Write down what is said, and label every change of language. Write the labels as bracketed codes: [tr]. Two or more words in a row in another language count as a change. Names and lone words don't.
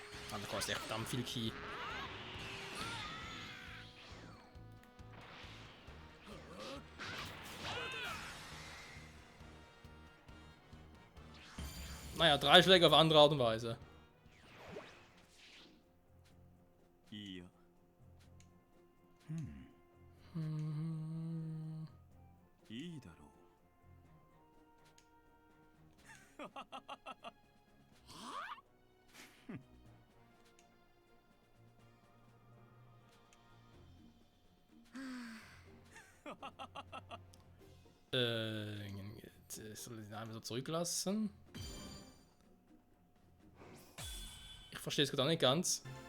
[de] Mann, das kostet echt verdammt viel Ki. Naja, 3 Schläge auf andere Art und Weise. [ja] いいや いいだろう [de] Soll ich den einfach so zurücklassen? Ich verstehe es gerade auch nicht ganz.